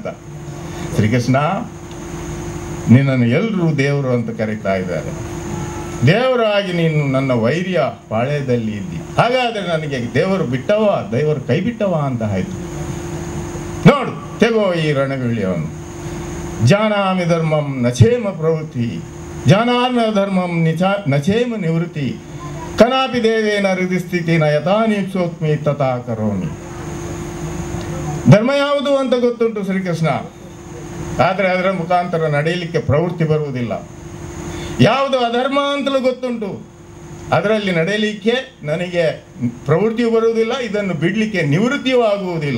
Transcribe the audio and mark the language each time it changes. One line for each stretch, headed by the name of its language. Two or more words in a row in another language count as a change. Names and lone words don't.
Kannada: ಶ್ರೀಕೃಷ್ಣ, ನಿನ್ನನ್ನು ಎಲ್ಲರೂ ದೇವರು ಅಂತ ಕರೀತಾ ಇದ್ದಾರೆ. ದೇವರಾಗಿ ನೀನು ನನ್ನ ವೈರ್ಯ ಪಾಳ್ಯದಲ್ಲಿ ಇದ್ದಿ. ಹಾಗಾದರೆ ನನಗೆ ದೇವರು ಬಿಟ್ಟವ, ದೇವರು ಕೈ ಬಿಟ್ಟವ ಅಂತ ಆಯ್ತು. ನೋಡು, ತೆಗೋ ಈ ರಣವೀಳ್ಯವನ್ನು.
Sanskrit: ಜಾನಾಮಿ ಧರ್ಮಂ ನಚೇಮ ಪ್ರವೃತ್ತಿ, ಜಾನಾಮಿ ಧರ್ಮಂ ನಚೇಮ ನಿವೃತ್ತಿ, ಕನಾಪಿ ದೇವೇನ ಹೃದಯಸ್ಥಿತಿನ ಯಥಾನೀಪ್ಸೋತ್ಮಿ ತಥಾ ಕರೋಮಿ.
Kannada: ಧರ್ಮ ಯಾವುದು ಅಂತ ಗೊತ್ತುಂಟು ಶ್ರೀಕೃಷ್ಣ, ಆದರೆ ಅದರ ಮುಖಾಂತರ ನಡೆಯಲಿಕ್ಕೆ ಪ್ರವೃತ್ತಿ ಬರುವುದಿಲ್ಲ. ಯಾವುದು ಅಧರ್ಮ ಅಂತಲೂ ಗೊತ್ತುಂಟು, ಅದರಲ್ಲಿ ನಡೆಯಲಿಕ್ಕೆ ನನಗೆ ಪ್ರವೃತ್ತಿಯೂ ಬರುವುದಿಲ್ಲ, ಇದನ್ನು ಬಿಡಲಿಕ್ಕೆ ನಿವೃತ್ತಿಯೂ ಆಗುವುದಿಲ್ಲ.